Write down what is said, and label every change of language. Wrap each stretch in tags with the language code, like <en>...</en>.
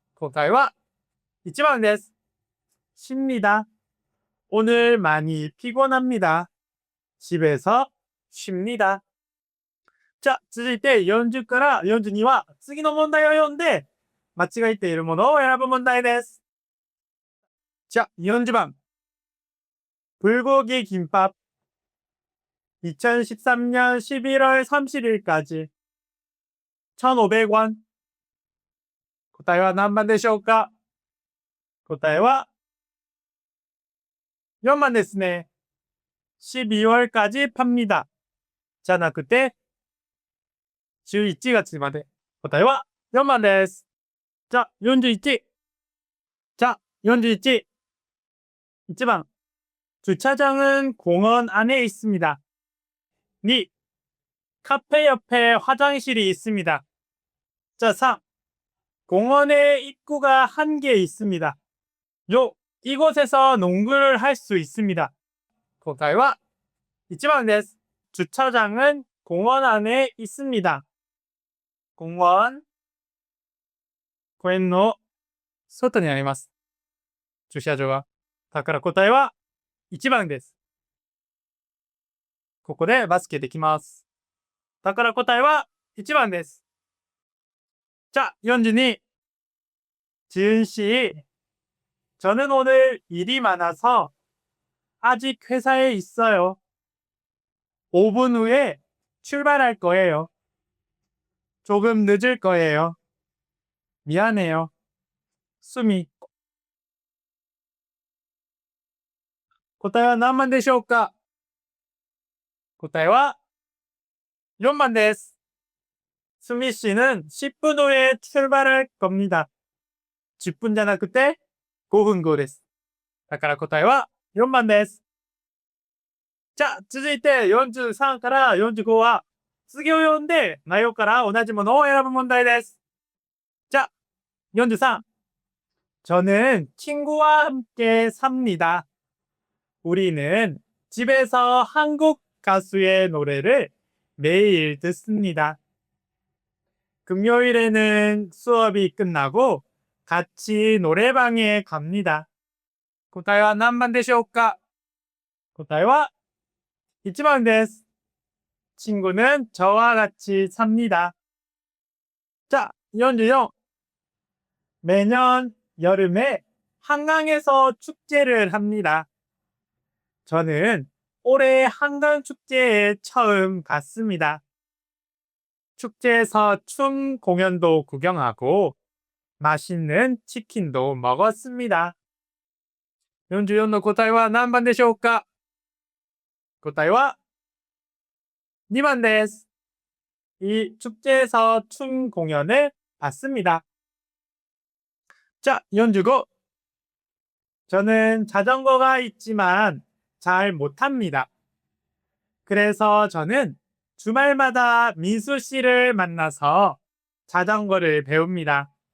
<ja>答えは1番です。</ja> <ko>쉽니다. 오늘 많이 피곤합니다. 집에서 쉽니다.</ko> <ja>자, 続いて40から42は次の問題を読んで間違えているものを選ぶ問題です。</ja> <ko>자, 40번. 불고기 김밥 2013년 11월 30일까지 1,500원.</ko> <ja>答えは何番でしょうか？答えは4番ですね。</ja> <ko>12월까지 팝니다.</ko> <ja>じゃなくて、11月まで。答えは4番です。じゃあ、41。じゃあ、41。</ja> <ko>1번. 주차장은 공원 안에 있습니다. 2. 카페 옆에 화장실이 있습니다. 자, 3. 공원에 입구가 한 개 있습니다. 요, 이곳에서 농구를 할 수 있습니다.</ko> <ja>答えは1番です.</ja> <ko>주차장은 공원 안에 있습니다.</ko> <ja>공원, 公園の外にあります。駐車場は。だから答えは1番です。ここでバスケできます。だから答えは1番です。</ja> <ko>자, 42. 지은 씨, 저는 오늘 일이 많아서 아직 회사에 있어요. 5분 후에 출발할 거예요. 조금 늦을 거예요. 미안해요. 수미.</ko> <ja>答えは何番でしょうか？答えは4番です。</ja> <ko>수미 씨는 10분 후에 출발할 겁니다.</ko> <ja>10분 じゃなくて5分後です。だから答えは4番です。じゃあ、続いて43から45は次を読んで内容から同じものを選ぶ問題です。</ja> <ko>자, 43. 저는 친구와 함께 삽니다. 우리는 집에서 한국 가수의 노래를 매일 듣습니다. 금요일에는 수업이 끝나고 같이 노래방에 갑니다.</ko> <ja>答えは何番でしょうか？答えは1番です。</ja> <ko>친구는 저와 같이 삽니다. 자, 44. 매년 여름에 한강에서 축제를 합니다. 저는 올해 한강 축제에 처음 갔습니다. 축제에서 춤 공연도 구경하고 맛있는 치킨도 먹었습니다.</ko> <ja>44の答えは何番でしょうか？答えは2番です。</ja> <ko>이 축제에서 춤 공연을 봤습니다. 자, 45. 저는 자전거가 있지만 잘 못합니다. 그래서 저는 주말마다 민수 씨를 만나서 자전거를 배웁니다.</ko>